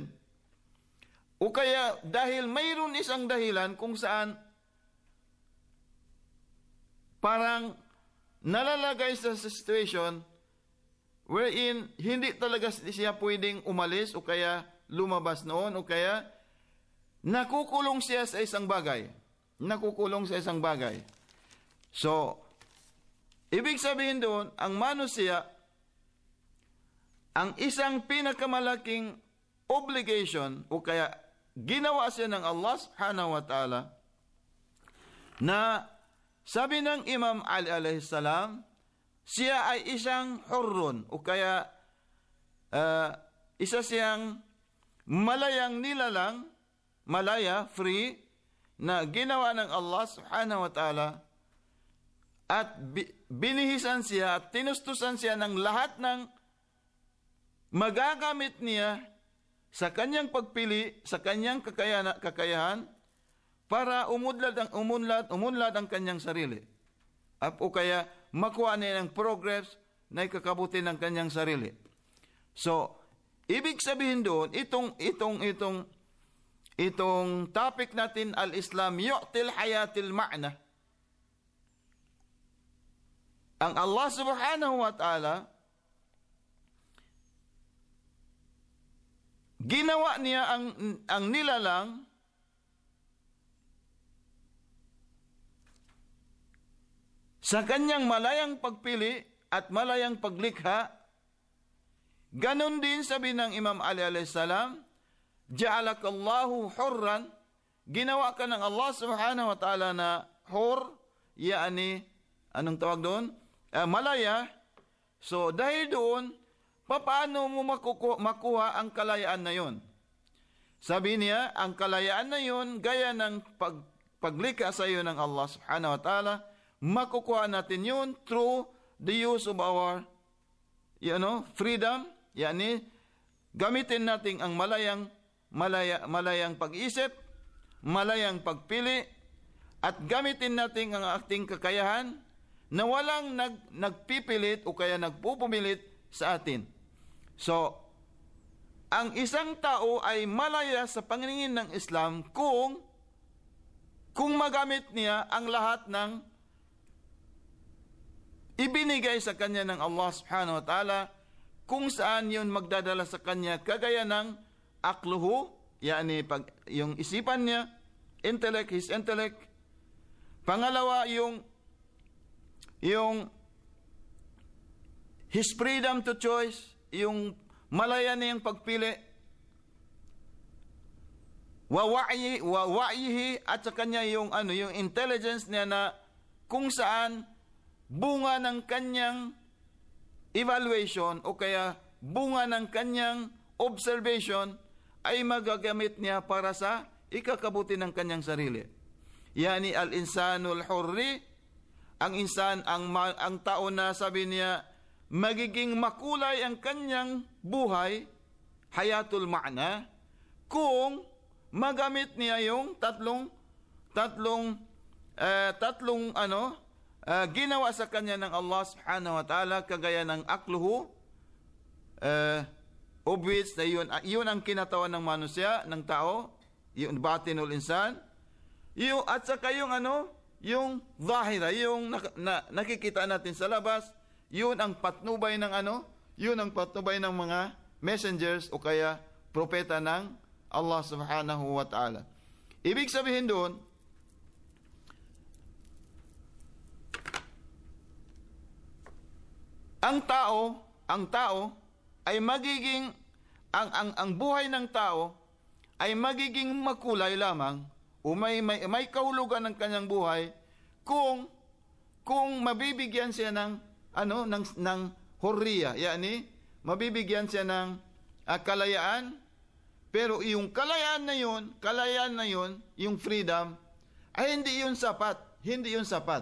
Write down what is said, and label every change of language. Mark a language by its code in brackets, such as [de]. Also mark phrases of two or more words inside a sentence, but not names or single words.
[tl] O kaya dahil mayroon isang dahilan kung saan parang nalalagay sa [en] situation wherein [tl] hindi talaga siya pwedeng umalis o kaya lumabas noon o kaya nakukulong siya sa isang bagay. So, ibig sabihin doon, ang manusia, ang isang pinakamalaking obligation o kaya ginawa siya ng [ar] الله سبحانه وتعالى [tl] na sabi ng Imam Ali [ar] عليه السلام, [tl] siya ay isang hurrun o kaya isa siyang malayang nilalang, malaya, free, na ginawa ng [ar] الله سبحانه وتعالى [tl] at binihisan siya at tinustusan siya ng lahat ng magagamit niya sa kanyang pagpili, sa kanyang kakayahan para umunlad ang kanyang sarili. O kaya makuha niya ng progress na ikakabuti ng kanyang sarili. So, ibig sabihin doon, itong topic natin, [ar] الإسلام يعطي الحياة معنى. [tl] Ang [ar] الله سبحانه وتعالى, [tl] ginawa niya ang nilalang sa kanyang malayang pagpili at malayang paglikha. Ganon din sabi ng Imam Ali [ar] عليه السلام, جعلك الله حرا, [tl] ginawa ka ng [ar] الله سبحانه وتعالى [tl] na hur, yaani, anong tawag doon? Malaya. So dahil doon, paano mo makuha ang kalayaan na yon? Sabi niya, ang kalayaan na yon, gaya ng paglikha sa iyo ng [ar] الله سبحانه وتعالى, [tl] makukuha natin yun [en] through the use of our freedom. [tl] Yani, gamitin natin ang malayang pag-isip, malayang pagpili, at gamitin natin ang ating kakayahan na walang nagpipilit o kaya nagpupumilit sa atin. So, ang isang tao ay malaya sa paningin ng Islam kung magamit niya ang lahat ng ibinigay sa kanya ng [ar] الله سبحانه وتعالى, [tl] kung saan yun magdadala sa kanya kagaya ng akluhu, yani yung isipan niya, [en] his intellect. [tl] Pangalawa, yung [en] his freedom to choice, [tl] yung malaya niyang pagpili. [ar] ووعيه, [tl] at sa kanya yung yung intelligence niya na kung saan bunga ng kanyang evaluation o kaya bunga ng kanyang observation ay magagamit niya para sa ikakabuti ng kanyang sarili. [ar] Yani الإنسان الحر, [tl] ang insan, ang tao na sabi niya magiging makulay ang kanyang buhay, [ar] حياة المعنى, [tl] kung magamit niya yung tatlong ginawa sa kanya ng [ar] الله سبحانه وتعالى, [tl] kagaya ng akluhu, [en] of which [tl] na yun ang kinatawan ng manusya, ng tao, yung [ar] باطن الإنسان, [tl] at saka yung yung zahira, yung nakikita natin sa labas, yun ang patnubay ng yun ang patnubay ng mga messengers o kaya propeta ng [ar] الله سبحانه وتعالى. [tl] Ibig sabihin doon, ang tao ay magiging ang buhay ng tao ay magiging makulay lamang o may kahulugan ng kanyang buhay kung mabibigyan siya ng hurriya, yani mabibigyan siya ng kalayaan, pero yung kalayaan na yun, yung freedom, ay hindi yun sapat.